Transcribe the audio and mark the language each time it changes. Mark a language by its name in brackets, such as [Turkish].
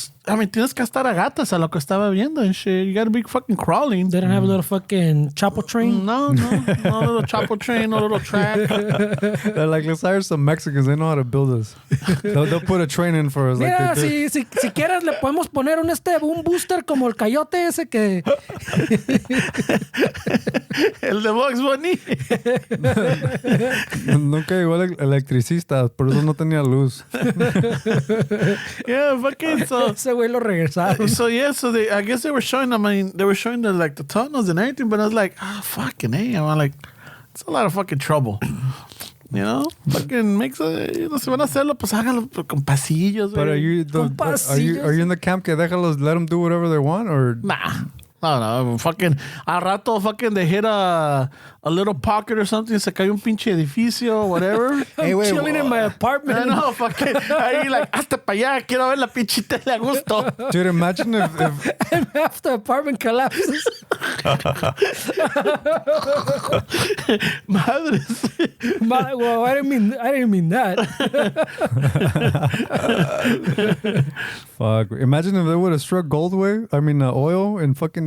[Spanish] I mean, tienes que estar a gatas a lo que estaba viendo and shit. [English] You gotta be fucking crawling. They didn't have a little fucking chopper train. No little chopper train, no little track. They're like, let's hire some Mexicans. They know how to build this. They'll put a train in for us. [Spanish] Mira, [English] Like they did. [Spanish] si quieres le podemos poner un booster como el coyote ese que El de Bugs Bunny. Nunca llegó el electricista, por eso no tenía luz. [English] Yeah, fucking so. [Spanish] ese güey lo regresaron. [English] So yeah, I guess they were showing. I mean, they were showing the tunnels and everything, but I was like, fucking hey, I'm like, it's a lot of fucking trouble. [Spanish] You know, fucking makes you know, si van a hacerlo, pues háganlo con pasillos. [English] But are you in the camp que déjalos, let them do whatever they want, or Nah. No, fucking, a rato, fucking, they hit a little pocket or something, se cayó un pinche edificio or whatever. I'm chilling in my apartment. [Spanish] No, fucking, ahí, like, hasta para allá, quiero ver la pinche tele a gusto. [English] dude, imagine if And half the apartment collapses. [Spanish] Madres. [English] Well, I didn't mean that. fuck. Imagine if they would have struck oil in fucking